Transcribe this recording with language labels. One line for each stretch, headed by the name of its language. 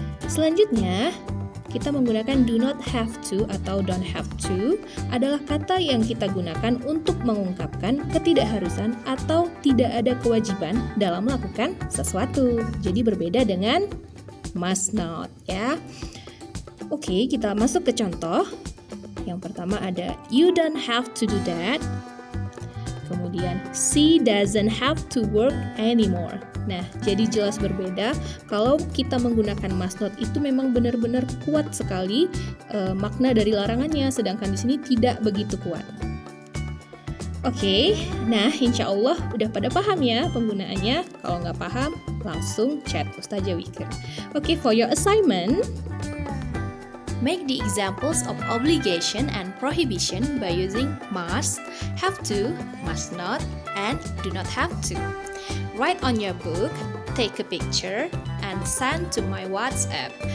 Indonesian: Selanjutnya, kita menggunakan do not have to atau don't have to adalah kata yang kita gunakan untuk mengungkapkan ketidakharusan atau tidak ada kewajiban dalam melakukan sesuatu. Jadi berbeda dengan must not ya. Oke, kita masuk ke contoh. Yang pertama ada
English: you don't have to do that.
Indonesian: Kemudian
English: she doesn't have to work anymore.
Indonesian: Nah, jadi jelas berbeda. Kalau kita menggunakan must not itu memang benar-benar kuat sekali makna dari larangannya, sedangkan di sini tidak begitu kuat. Oke, nah insya Allah udah pada paham ya penggunaannya. Kalau nggak paham, langsung chat Ustazah Wikir.
English: Oke, for your assignment, make the examples of obligation and prohibition by using must, have to, must not, and do not have to. Write on your book, take a picture, and send to my WhatsApp.